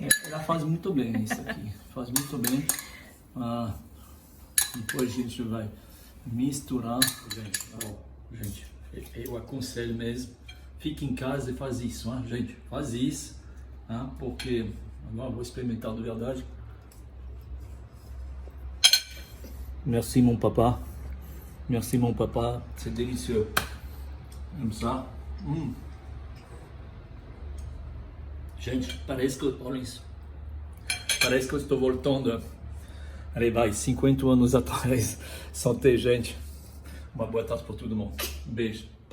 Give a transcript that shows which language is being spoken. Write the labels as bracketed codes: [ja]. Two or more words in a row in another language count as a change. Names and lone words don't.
[pt] Ela faz muito bem isso aqui, faz muito bem. Depois a gente vai misturar. Gente, eu aconselho mesmo, fique em casa e faz isso, gente, faz isso, porque agora vou experimentar de verdade. [fr] Merci mon papa, c'est délicieux. Comme ça. [pt] Gente, parece que eu estou voltando, vai, 50 anos atrás. Santé, gente. Uma boa tarde para todo mundo. Beijo.